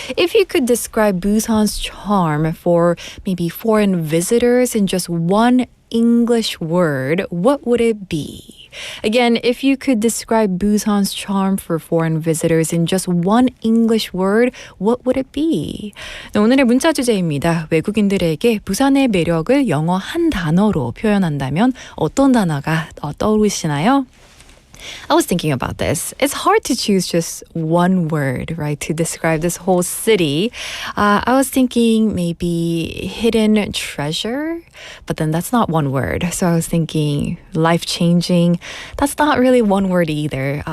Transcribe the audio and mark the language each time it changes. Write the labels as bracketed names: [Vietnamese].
[English] If you could describe Busan's charm for maybe foreign visitors in just one English word, what would it be? Again, if you could describe Busan's charm for foreign visitors in just one English word, what would it be? [Korean] 네, 오늘의 문자 주제입니다. 외국인들에게 부산의 매력을 영어 한 단어로 표현한다면 어떤 단어가 떠오르시나요? [English] I was thinking about this. It's hard to choose just one word, right, to describe this whole city. I was thinking maybe hidden treasure, but then that's not one word. So I was thinking life-changing. That's not really one word either.